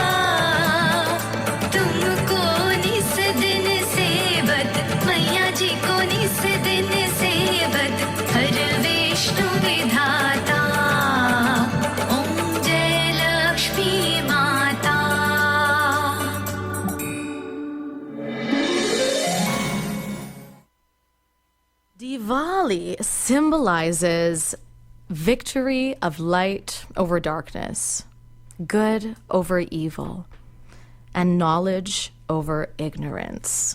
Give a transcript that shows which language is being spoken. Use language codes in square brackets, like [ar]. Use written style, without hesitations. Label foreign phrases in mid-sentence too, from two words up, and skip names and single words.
[hi] तुमको निस दिन सेवत मैया जी को निस दिन सेवत हर विष्णु विधाता ओम जय लक्ष्मी माता [en] Diwali symbolizes victory of light over darkness, good over evil, and knowledge over ignorance.